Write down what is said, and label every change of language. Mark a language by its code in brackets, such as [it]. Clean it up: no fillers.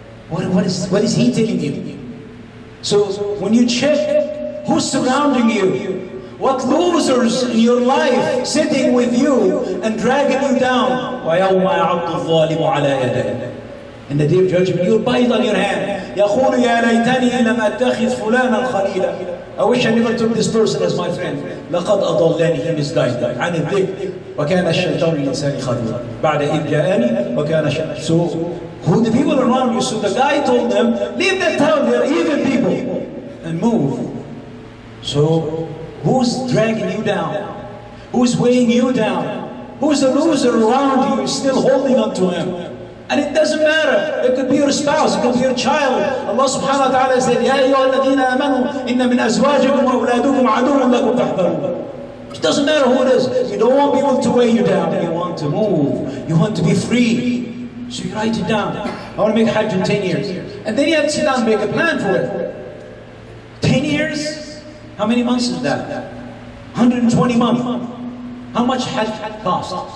[en] What is he telling you? So when you check who's surrounding you, what losers in your life sitting with you and dragging you down. [ar] وَيَوْمَ يَعَضُّ الظَّالِمُ عَلَى يَدَيْهِ. [en] In the day of judgment, you'll bite on your hand. [ar] يَقُولُ يَا لَيْتَنِي لَمْ أَتَّخِذْ فُلَانًا خَلِيلًا. [en] I wish I never took this person as my friend. [ar] لَقَدْ أَضَلَّنِي. [en] He misguided me. [ar] عَنِ الذِّكْرِ وَكَانَ الشَّيْطَانُ لِلْإِنسَانِ خَذُورًا. بَعْدَ إِذْ جَاءَنِي وَكَانَ الشَّيْطَانُ. [en] So, who the people around you, so the guy told them, leave that town, they're evil people, and move. So, who's dragging you down? Who's weighing you down? Who's the loser around you, still holding on to him? And it doesn't matter. It could be your spouse, it could be your child. Allah subhanahu wa ta'ala said, [ar] يَا أَيُّهَا الَّذِينَ آمَنُوا إِنَّ مِنْ أَزْوَاجِكُمْ وَأَوْلَادُكُمْ عَدُوٌّ لَكُمْ فَاحْذَرُوهُ. [en] It doesn't matter who it is. You don't want people to weigh you down. You want to move. You want to be free. So you write it down. I want to make Hajj in 10 years. And then you have to sit down and make a plan for it. 10 years? How many months is that? 120 months. How much Hajj cost?